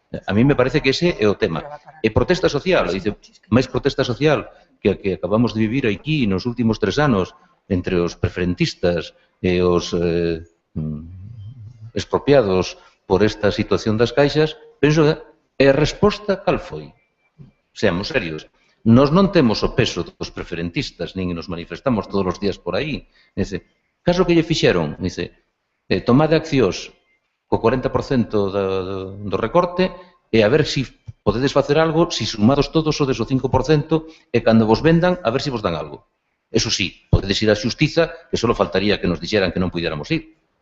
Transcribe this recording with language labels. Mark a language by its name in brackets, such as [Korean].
[Spanish] A mí me parece [Galician] que ese é o tema. E protesta social, dice, máis protesta social que acabamos de vivir aquí nos últimos 3 anos entre os preferentistas e os expropiados por esta situación das caixas, penso que a resposta cal foi? [Spanish] Seamos serios. [Galician] Nós non temos o peso dos preferentistas, nin nos manifestamos todos os días por aí. Caso que lle fixeron, tomade accións co 40% do recorte e a ver se podedes facer algo, se sumados todos o deso 5% e cando vos vendan, a ver se vos dan algo. Eso sí, podedes ir á xustiza, que só faltaría que nos dixeran que non puidéramos ir.